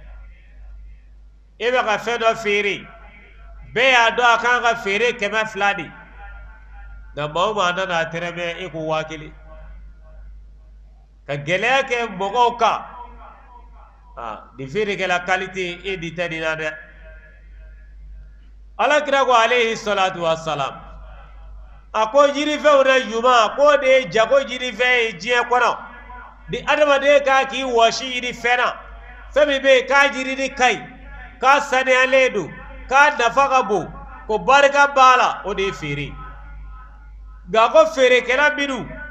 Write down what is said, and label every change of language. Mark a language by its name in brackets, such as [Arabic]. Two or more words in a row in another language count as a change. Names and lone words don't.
[Bambara] e bɛ ka fɛn dɔ feere bɛɛ y'a dɔn a kan ka feere 200 de nka maa o maa nana a tɛrɛmɛ e ko 1000 ka gɛlɛya kɛ mɔgɔw kan nin feerekɛla qualité e di tɛ nin na dɛ alakira ko [Arabic] عليه الصلاة والسلام [Bambara] a ko jirifɛnw na ɲuman k'o de ye jago jirifɛn ye diɲɛ kɔnɔ ni adamaden ka k'i wɔsi ɲini fɛn na fɛn min bɛ yen k'a jirili ka ɲi k'a saniyalen don k'a nafa ka bon ko barika b'a la o de ye feere nka ko feerekɛla minnu